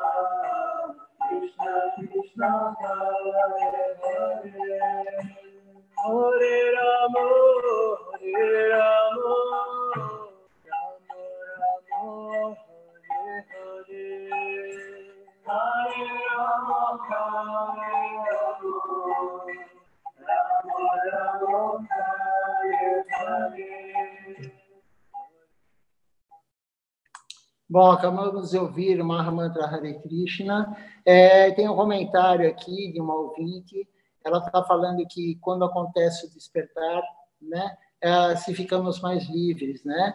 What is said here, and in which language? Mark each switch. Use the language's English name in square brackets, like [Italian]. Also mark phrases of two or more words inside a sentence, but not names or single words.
[Sanskrit] Krishna, Hare Hare, Hare Rama, Hare Rama, Rama Rama, Hare Hare, Hare Rama, Hare Rama, Rama Rama, Hare Hare. [Portuguese] Bom, acabamos de ouvir o Mahamantra Hare Krishna. Tem um comentário aqui de uma ouvinte. Ela está falando que quando acontece o despertar, né, se ficamos mais livres, né?